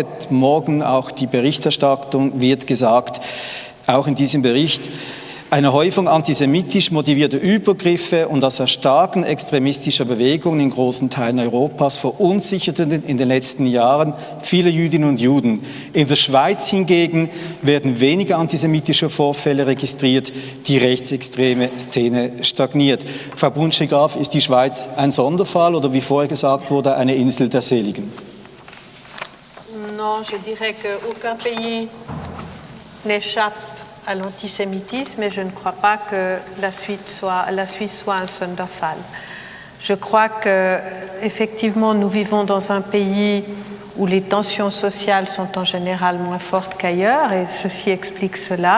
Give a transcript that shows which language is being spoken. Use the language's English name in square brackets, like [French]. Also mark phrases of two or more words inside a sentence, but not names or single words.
[German] Morgen auch die Berichterstattung wird gesagt, auch in diesem Bericht, eine Häufung antisemitisch motivierter Übergriffe und das Erstarken extremistischer Bewegungen in großen Teilen Europas verunsicherten in den letzten Jahren viele Jüdinnen und Juden. In der Schweiz hingegen werden weniger antisemitische Vorfälle registriert, die rechtsextreme Szene stagniert. Frau Brunschwig-Graf, ist die Schweiz ein Sonderfall oder wie vorher gesagt wurde, eine Insel der Seligen? [French] Non, je dirais qu'aucun pays n'échappe à l'antisémitisme, et je ne crois pas que la Suisse soit un Sonderfall. Je crois qu'effectivement, nous vivons dans un pays où les tensions sociales sont en général moins fortes qu'ailleurs, et ceci explique cela.